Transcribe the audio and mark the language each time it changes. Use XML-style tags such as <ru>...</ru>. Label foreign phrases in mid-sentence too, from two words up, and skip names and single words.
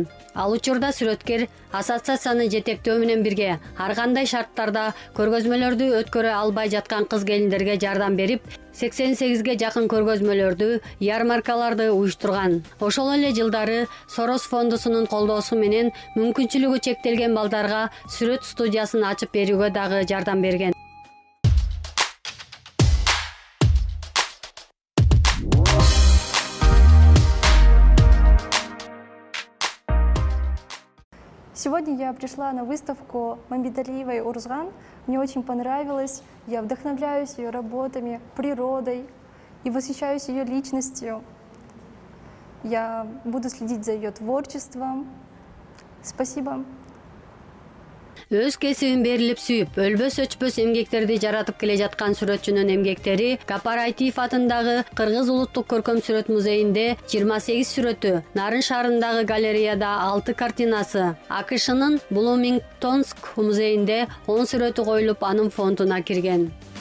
<ky>Ал учурда сүрөткер ассоциацияны жетектөө менен бирге ар кандай шарттарда көргөзмөлөрдү өткөрө албай жаткан кыз келиндерге жардам берип, 88ге жакын көргөзмөлөрдү, ярмаркаларды уюштурган. Ошол эле жылдары Сорос фондусунун колдоосу менен мүмкүнчүлүгү чектелген балдарга сүрөт студиясын ачып берүүгө дагы жардам берген.</ky> <ru>Сегодня я пришла на выставку Мамбеталиевой Орозган. Мне очень понравилось. Я вдохновляюсь ее работами, природой и восхищаюсь ее личностью. Я буду следить за ее творчеством. Спасибо.</ru> <ky>Өз кесибин берилип сүйүп, өлбөс өчпөс эмгектерди жаратып келе жаткан сүрөтчүнүн эмгектери Гапар Айтиев атындагы Кыргыз улуттук көркөм сүрөт музейинде 28 сүрөтү, Нарын шаарындагы галереяда 6 картинасы, АКШнын Блумингтонск музейинде 10 сүрөтү коюлуп, анын фондуна кирген.</ky>